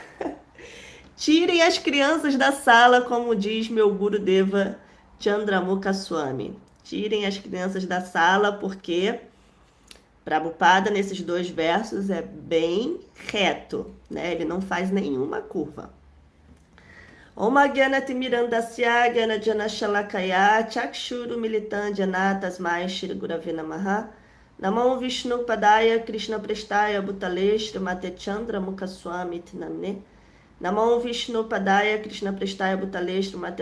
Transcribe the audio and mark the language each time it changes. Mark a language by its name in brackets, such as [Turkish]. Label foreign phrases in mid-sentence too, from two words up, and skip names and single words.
[Portuguese] Tirem as crianças da sala, como diz meu Gurudeva Chandramukha Swami. Tirem as crianças da sala, porque Prabhupada, nesses 2 versos, é bem reto, né? Ele não faz nenhuma curva. [Sanskrit] Om Agyanati Mirandasya Gyanajana Shalakaya Chakshuru Militan Janatasmai Shri Gurave Namaha Namo Vishnu Padaya Krishna Prestaya Bhutale Srimate Chandramukha Swami Tinamne Namo Vishnu Padaya Krishna Prestaya Bhutale Srimate